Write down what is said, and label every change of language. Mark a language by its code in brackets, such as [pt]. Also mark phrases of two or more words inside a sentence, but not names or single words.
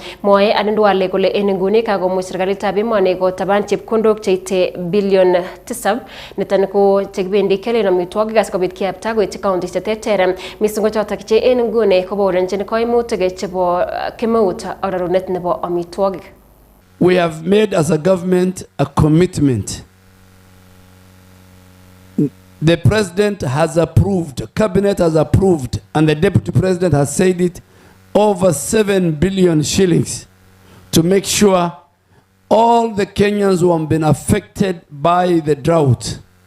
[kln] Mwoe Aden Duale kole en nguni kakomuch serikalitab emoni kotaban chepkondok cheite bilion 7 niton ko chekibendi kelen amitwogik asikobit kiapta koityi counties cheterter mising ko chotok che en nguni koborenjin koimutik chebo kemeut ak rorunet nebo amitwogik. [en] We have made as a government a commitment. The president has approved, cabinet has approved, and the deputy president has said it, over 7 billion shillings to make sure all the Kenyans who have been affected by the drought